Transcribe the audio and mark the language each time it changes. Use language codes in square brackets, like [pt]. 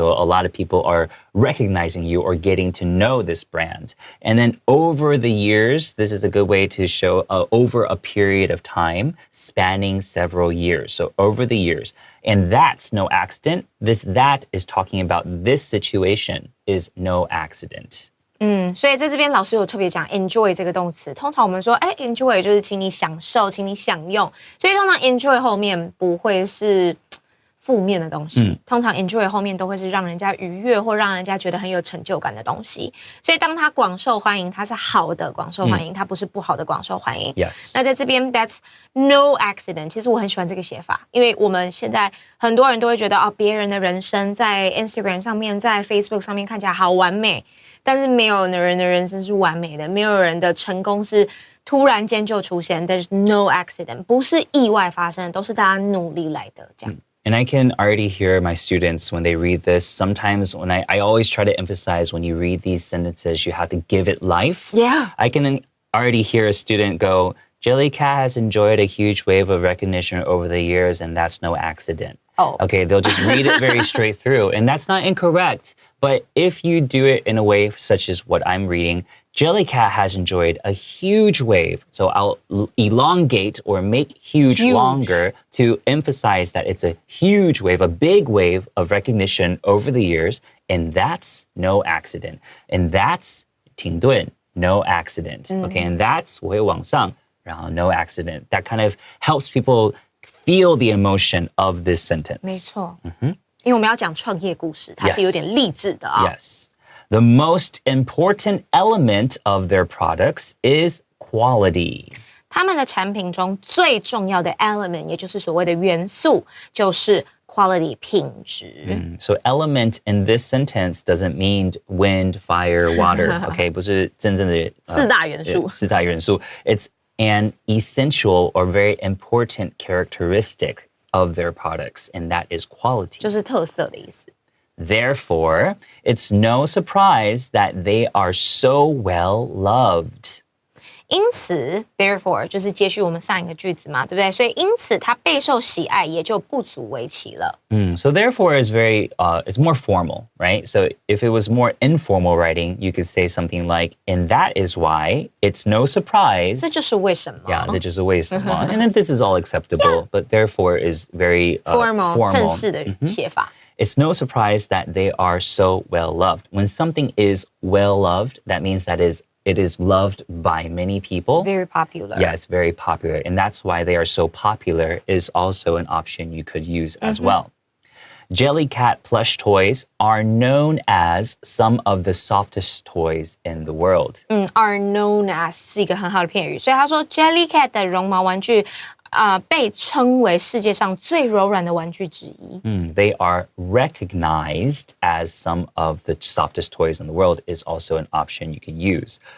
[en] So a lot of people are recognizing you or getting to know this brand. And then over the years, this is a good way to show over a period of time spanning several years. So over the years. And that's no accident. That is talking about this situation is no accident. [zh] 所以在这边老师有特别讲 enjoy 这个动词，通常我们说enjoy 就是请你享受，请你享用，所以通常 enjoy 后面不会是负面的东西，通常 enjoy 后面都会是让人家愉悦或让人家觉得很有成就感的东西，所以当它广受欢迎，它是好的广受欢迎，它不是不好的广受欢迎。 [en] Yes. [zh] 那在这边 [en] that's no accident， [zh] 其实我很喜欢这个写法，因为我们现在很多人都会觉得别人的人生在 Instagram 上面，在 Facebook 上面看起来好完美。但是没有人的人生是完美的，没有人的成功是突然间就出现。 [en] There's no accident， [zh] 不是意外发生的，都是大家努力来的这样。 [en] And I can already hear my students when they read this. Sometimes when I always try to emphasize when you read these sentences, you have to give it life. Yeah. I can already hear a student go, Jellycat has enjoyed a huge wave of recognition over the years, and that's no accident. Oh. Okay, they'll just read it very straight through. And that's not incorrect. But if you do it in a way such as what I'm reading, Jellycat has enjoyed a huge wave. So I'll elongate or make huge longer to emphasize that it's a huge wave, a big wave of recognition over the years. And that's no accident. And that's [zh] 停顿, [en] no accident. Okay, and that's [zh] 我会往上, 然后 [en] no accident. That kind of helps people feel the emotion of this sentence. [zh] 没错。因为我们要讲创业故事，它是有点励志的啊。 [en] Yes. The most important element of their products is quality. [zh] 他们的产品中最重要的 element， 也就是所谓的元素，就是 quality 品质。 [en] So element in this sentence doesn't mean wind, fire, water. [zh] Okay, 不是真正的四大元素。四大元素。 [en] It's an essential or very important characteristic of their products, and that is quality. [zh] 就是特色的意思。 [en] Therefore, it's no surprise that they are so well loved. [zh] 因此 therefore 就是接续我们上一个句子嘛，对不对？所以因此它备受喜爱，也就不足为奇了。 [en] So therefore is very, it's more formal, right? So if it was more informal writing, you could say something like, and that is why it's no surprise. [zh] 这就是为什么。 [en] Yeah, [zh] 这就是为什么. [en] And then this is all acceptable, but therefore is very formal. [zh] 正式的写法。 [en] It's no surprise that they are so well loved. When something is well loved, that means that it is loved by many people. Very popular. Yeah, it's very popular. And that's why they are so popular is also an option you could use as well. Jellycat plush toys are known as some of the softest toys in the world. Are known as [zh] 是一个很好的片语，所以他说 Jellycat 的绒毛玩具被称为世界上最柔软的玩具之一。 [en] They are recognized as some of the softest toys in the world is also an option you can use.